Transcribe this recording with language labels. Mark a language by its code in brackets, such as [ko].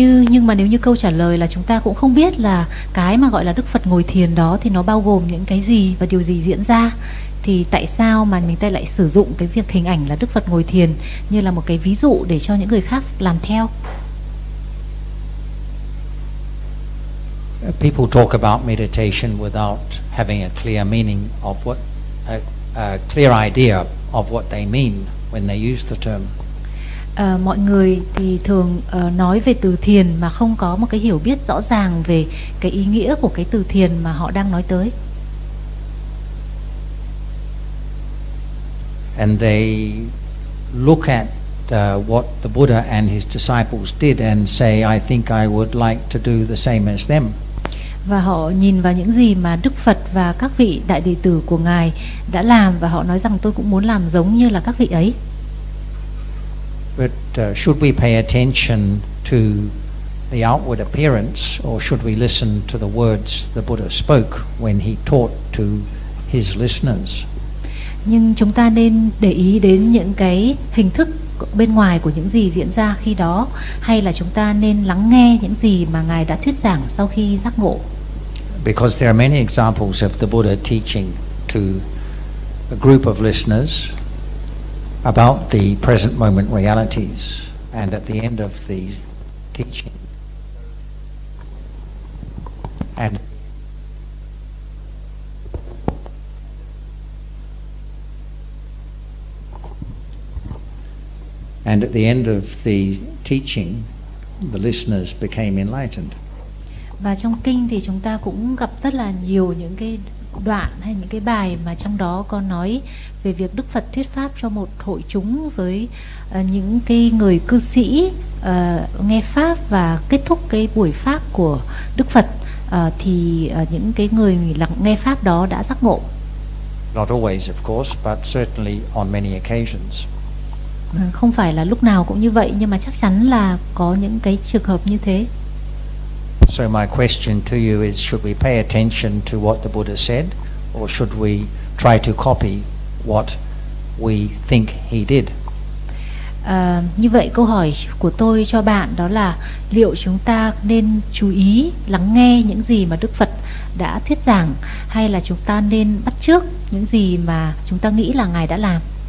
[vi] Nhưng mà nếu như câu trả lời là chúng ta cũng không biết là cái mà gọi là Đức Phật ngồi thiền đó thì nó bao gồm những cái gì và điều gì diễn ra, thì tại sao mà mình ta lại sử dụng cái việc hình ảnh là Đức Phật ngồi thiền như là một cái ví dụ để cho những người khác làm theo? [en] People talk about meditation without having a clear meaning of what a clear idea of what they mean when they use the term. [vi] Mọi người thì thường nói về từ thiền mà không có một cái hiểu biết rõ ràng về cái ý nghĩa của cái từ thiền mà họ đang nói tới. [en] And they look at what the Buddha and his disciples did and say, I think I would like to do the same as them. [vi] Và họ nhìn vào những gì mà Đức Phật và các vị đại đệ tử của Ngài đã làm và họ nói rằng tôi cũng muốn làm giống như là các vị ấy. [en] But should we pay attention to the outward appearance or should we listen to the words the Buddha spoke when he taught to his listeners? [vi] Nhưng chúng ta nên để ý đến những cái hình thức bên ngoài của những gì diễn ra khi đó, hay là chúng ta nên lắng nghe những gì mà Ngài đã thuyết giảng sau khi giác ngộ? [en] Because there are many examples of the Buddha teaching to a group of listeners about the present moment realities, and at the end of the teaching, and at the end of the teaching, the listeners became enlightened. [vi] Và trong kinh thì chúng ta cũng gặp rất là nhiều những cái đoạn hay những cái bài mà trong đó có nói về việc Đức Phật thuyết pháp cho một hội chúng với những cái người cư sĩ nghe pháp, và kết thúc cái buổi pháp của Đức Phật thì những cái người nghe pháp đó đã giác ngộ. [en] Not always, of course, but certainly on many occasions. [vi] Không phải là lúc nào cũng như vậy, nhưng mà chắc chắn là có những cái trường hợp như thế. [en] So my question to you is, should we pay attention to what the Buddha said, or should we try to copy what we think he did? [vi] Như vậy câu hỏi của tôi cho bạn đó là liệu chúng ta nên chú ý lắng nghe những gì mà Đức Phật đã thuyết giảng, hay là chúng ta nên bắt chước những gì mà chúng ta nghĩ là Ngài đã làm?